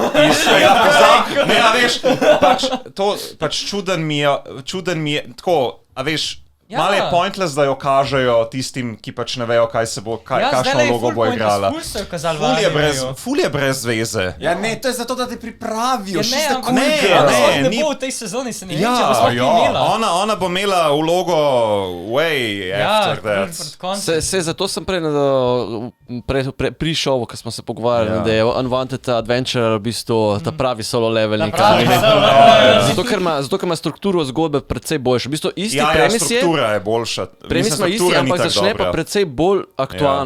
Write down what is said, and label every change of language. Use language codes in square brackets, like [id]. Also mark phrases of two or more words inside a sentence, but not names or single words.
[sl] Ne, a veš, pač čuden mi je, tako, a veš, malo je pointless, da jo kažejo tistim, ki pač ne vejo, kaj se bo, kakšno vlogo bo igrala. Ful je brez veze. Ja, ne, to je zato, da te pripravijo. Ne bo v tej sezoni, se ne vem, če bo sploh imela. Ona bo imela vlogo [en] way after that. [sl] Zato sem pri šovu, ko smo se pogovarjali, da je Unwanted Adventure v bistvu ta pravi solo leveling. Zato, ker ima strukturo zgodbe precej boljšo. V bistvu isti premis je, je boljša. Premis ima isti, ampak začne pa precej bolj aktualno.